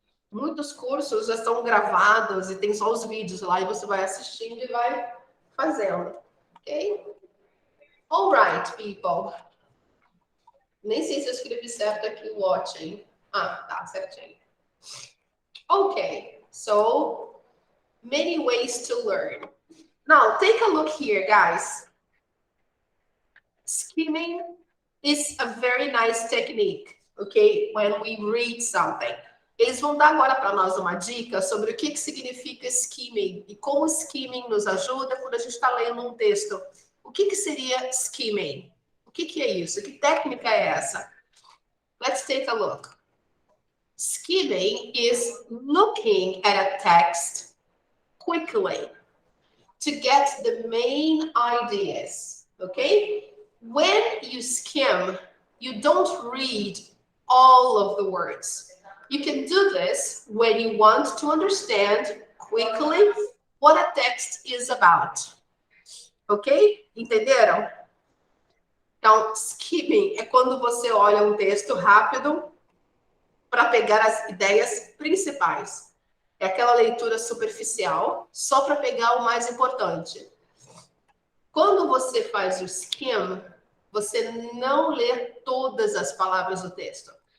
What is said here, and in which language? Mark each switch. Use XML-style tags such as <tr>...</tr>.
<pt>Muitos cursos já estão gravados e tem só os vídeos lá e você vai assistindo e vai fazendo. Ok?</pt> <en>All right, people.</en> <pt>Nem sei se eu escrevi certo aqui, watching. Ah, tá, certinho.</pt> <en>Okay, so many ways to learn. Now, take a look here, guys. Skimming is a very nice technique, okay, when we read something.</en> <pt>Eles vão dar agora para nós uma dica sobre o que significa skimming e como skimming nos ajuda quando a gente está lendo um texto. O que seria skimming? O que é isso? Que técnica é essa?</pt> <en>Let's take a look. Skimming is looking at a text quickly to get the main ideas, okay? When you skim, you don't read all of the words. You can do this when you want to understand quickly what a text is about.</en> <pt>Ok? Entenderam? Então, skimming é quando você olha um texto rápido para pegar as ideias principais. É aquela leitura superficial, só para pegar o mais importante. Quando você faz o skim, você não lê todas as palavras do texto.</pt>